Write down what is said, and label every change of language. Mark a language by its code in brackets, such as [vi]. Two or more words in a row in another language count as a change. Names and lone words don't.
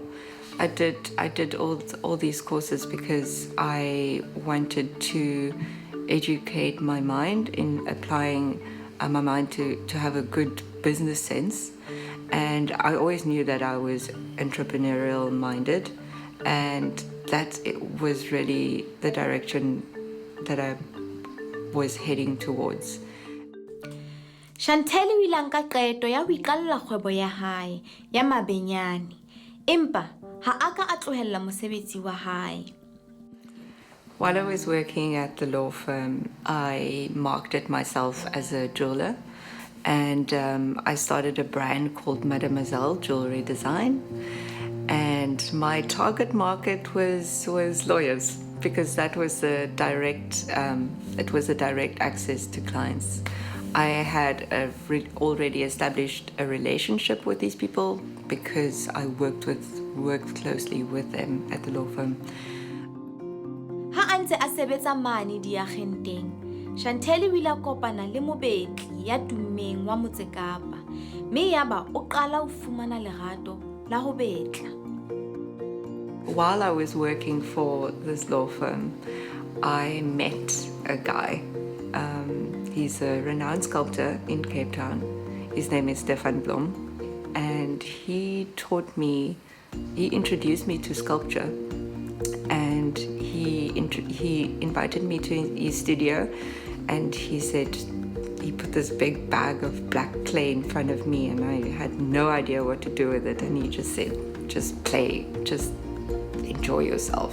[en] I did all these courses because I wanted to educate my mind in applying my mind to have a good business sense. And I always knew that I was entrepreneurial minded, and that it was really the direction that I was heading towards. [st] Chantel o ile a nka qeto ya ho iqalla kgwebo ya hae ya mabenyane, empa ha a ka a tlohella mosebetsi wa hae. [en] While I was working at the law firm, I marketed myself as a jeweler, and I started a brand called Mademoiselle Jewelry Design. And my target market was lawyers, because that was a direct access to clients. I had already established a relationship with these people because I worked closely with them at the law firm. [st] Ha a ntse a sebetsa mane diagenteng, Chantel o ile a kopana le mobetli ya tummeng wa Motse Kapa, mme yaba o qala ho fumana lerato la ho betla. [en] While I was working for this law firm, I met a guy. He's a renowned sculptor in Cape Town. His name is Stefan Blom, and he introduced me to sculpture, and he invited me to his studio, and he put this big bag of black clay in front of me, and I had no idea what to do with it, and he just said, just play, just enjoy yourself.